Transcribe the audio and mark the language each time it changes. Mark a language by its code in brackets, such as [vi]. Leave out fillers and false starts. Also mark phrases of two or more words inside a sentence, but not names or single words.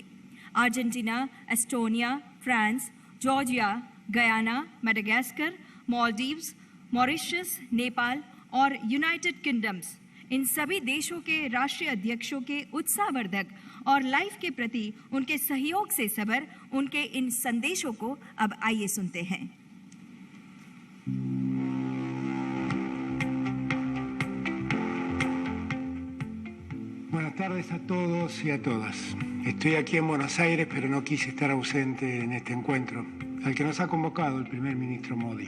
[hi] अर्जेंटीना, एस्टोनिया, फ्रांस, जॉर्जिया, गयाना, मेडागास्कर, मालदीव्स, मॉरिशस, नेपाल और यूनाइटेड किंगडम्स, इन सभी देशों के राष्ट्रीय अध्यक्षों के उत्साहवर्धक और लाइफ के प्रति उनके सहयोग से सबर उनके इन संदेशों को अब आइए सुनते हैं। [es] Buenas tardes a todos y a todas. Estoy aquí en Buenos Aires, pero no quise estar ausente en este encuentro, al que nos ha convocado el primer ministro Modi.